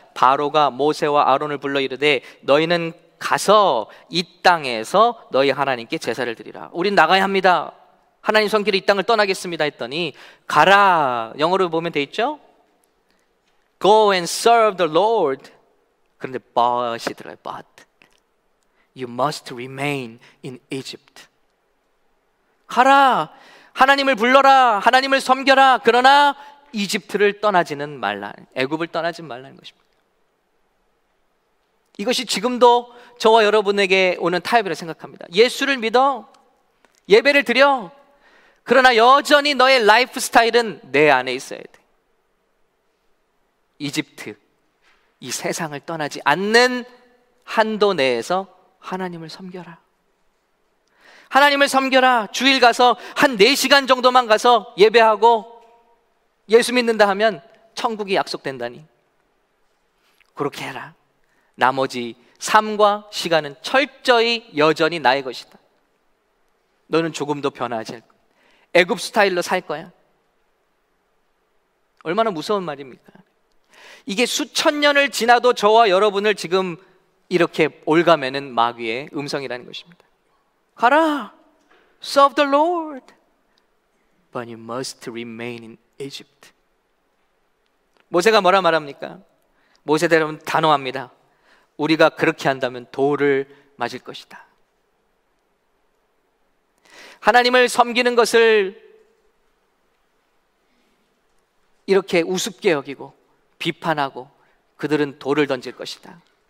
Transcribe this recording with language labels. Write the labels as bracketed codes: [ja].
[ko] 바로가 모세와 아론을 불러 이르되 너희는 가서 이 땅에서 너희 하나님께 제사를 드리라. 우린 나가야 합니다. 하나님 손길이 이 땅을 떠나겠습니다 했더니 가라, 영어로 보면 돼 있죠? [en] Go and serve the Lord. [ko] 그런데 but이 들어요. [en] But you must remain in Egypt. [ko] 가라, 하나님을 불러라, 하나님을 섬겨라. 그러나 이집트를 떠나지는 말라, 애굽을 떠나지 말라는 것입니다. 이것이 지금도 저와 여러분에게 오는 타협이라고 생각합니다. 예수를 믿어, 예배를 드려. 그러나 여전히 너의 라이프 스타일은 내 안에 있어야 돼. 이집트, 이 세상을 떠나지 않는 한도 내에서 하나님을 섬겨라. 하나님을 섬겨라. 주일 가서 한 4시간 정도만 가서 예배하고 예수 믿는다 하면 천국이 약속된다니. 그렇게 해라. 나머지 삶과 시간은 철저히 여전히 나의 것이다. 너는 조금도 변하지 않을 거야. 애굽 스타일로 살 거야. 얼마나 무서운 말입니까? 이게 수천 년을 지나도 저와 여러분을 지금 이렇게 올가매는 마귀의 음성이라는 것입니다. 가라, [en] serve the Lord, but you must remain in Egypt. [ko] 모세가 뭐라 말합니까? 모세대로 단호합니다. 우리가 그렇게 한다면 돌을 맞을 것이다. 하나님을 섬기는 것을 이렇게 우습게 여기고 비판하고 그들은 돌을 던질 것이다.